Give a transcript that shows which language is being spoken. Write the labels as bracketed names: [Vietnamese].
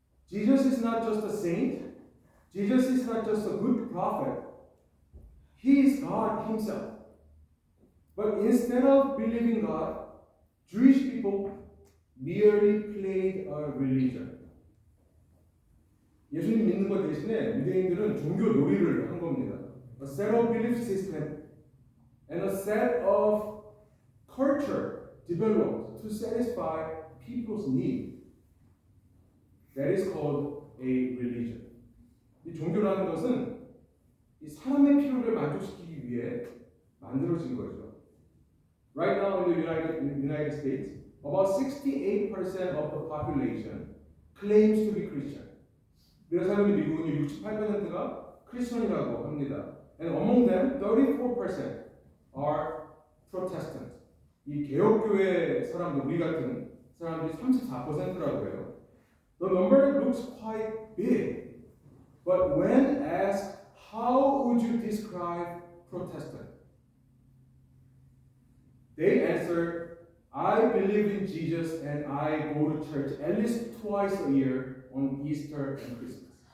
[English] Jesus is not just a saint. Jesus is not just a good prophet. He is God himself. But instead of believing God, Jewish people merely played a religion. [Korean] 예수님 믿는 것 대신에 유대인들은 종교 놀이를 한 겁니다. [English] A set of belief system and a set of culture developed to satisfy people's need. That is called a religion. [Korean] 이 종교라는 것은 이 사람의 필요를 만족시키기 위해 만들어진 거죠. [English] Right now in the United States, about 68% of the population claims to be Christian. [Korean] 내가 사는 미국은 68%가 크리스천이라고 합니다. [English] And among them, 34% are Protestant. [Korean] 이 개혁교회 사람들, 우리 같은 사람들이 34%라고 해요. [English] The number looks quite big, but when asked, how would you describe Protestant? They answer, I believe in Jesus and I go to church at least twice a year on Easter and Christmas.